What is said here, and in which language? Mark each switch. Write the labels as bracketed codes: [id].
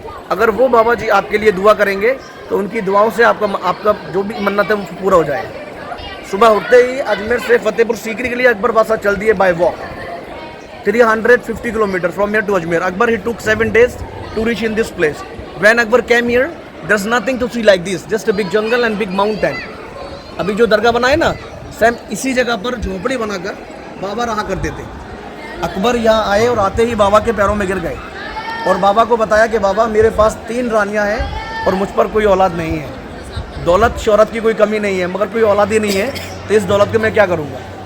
[hi] अगर वो बाबा जी आपके लिए दुआ करेंगे तो उनकी दुआओं से आपका जो भी मन्नत है वो पूरा हो जाएगा। सुबह उठते ही अजमेर से फतेहपुर सीकरी के लिए अकबर बादशाह चल दिए [en] By walk 350 kilometre from here to Ajmer. Akbar ही took 7 days to reach in this place. When Akbar came here, there's nothing to see like this, just a big jungle and big mountain. [hi] अभी जो दरगाह बना है ना, same इसी जगह पर झोपड़ी बनाकर बाबा रहा करते थे। अकबर यहाँ आए और आते ही बाबा के पैरों में गिर गए और बाबा को बताया कि बाबा मेरे पास 3 रानियाँ हैं और मुझ पर कोई औलाद नहीं है। दौलत शोहरत की कोई कमी नहीं है, मगर कोई औलाद ही नहीं है, तो इस दौलत के मैं क्या करूँगा।